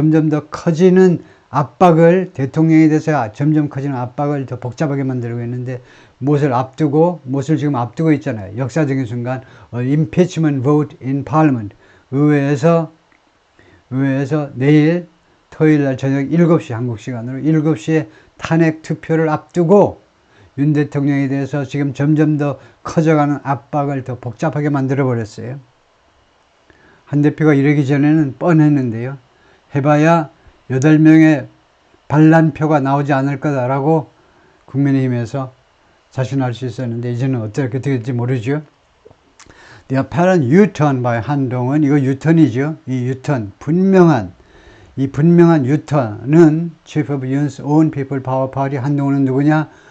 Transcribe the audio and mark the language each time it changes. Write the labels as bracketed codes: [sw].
[ko] 점점 더 커지는 압박을, 대통령에 대해서 점점 커지는 압박을 더 복잡하게 만들고 있는데, 무엇을 지금 앞두고 있잖아요. 역사적인 순간, [en] impeachment vote in parliament. [ko] 의회에서 내일 토요일 날 저녁 7시, 한국 시간으로 7시에 탄핵 투표를 앞두고 윤 대통령에 대해서 지금 점점 더 커져가는 압박을 더 복잡하게 만들어 버렸어요. 한 대표가 이러기 전에는 뻔했는데요. 해봐야 8명의 반란표가 나오지 않을 거다라고 국민의힘에서 자신할 수 있었는데, 이제는 어떻게 될지 모르죠. [en] The apparent U-turn by 한동훈, [ko] 이거 유턴이죠. 이 유턴, 분명한 유턴은 [en] Chief of Yoon's Own People Power Party, [ko] 한동훈은 누구냐?